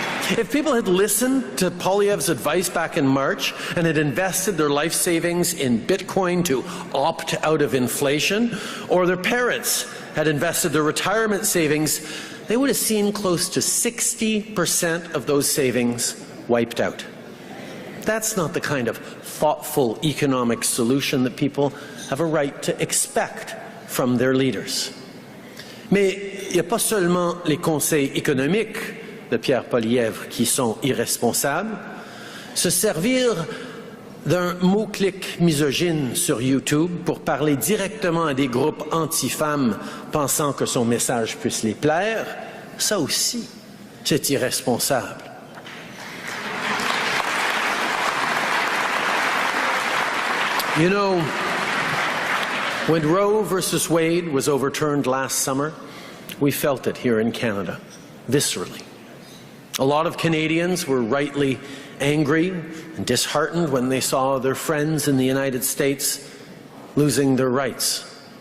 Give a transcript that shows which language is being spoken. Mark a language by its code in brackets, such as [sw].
[en] If people had listened to Poilievre's advice back in March and had invested their life savings in Bitcoin to opt out of inflation, or their parents had invested their retirement savings, they would have seen close to 60% of those savings wiped out. That's not the kind of thoughtful economic solution that people have a right to expect from their leaders. [fr] Mais il n'y a pas seulement les conseils économiques de Pierre Poilievre qui sont irresponsables. Se servir d'un mot-clic misogyne sur YouTube pour parler directement à des groupes anti-femmes pensant que son message puisse les plaire, ça aussi, c'est irresponsable. [en] You know, when Roe versus Wade was overturned last summer, we felt it here in Canada, viscerally. A lot of Canadians were rightly angry and disheartened when they saw their friends in the United States losing their rights.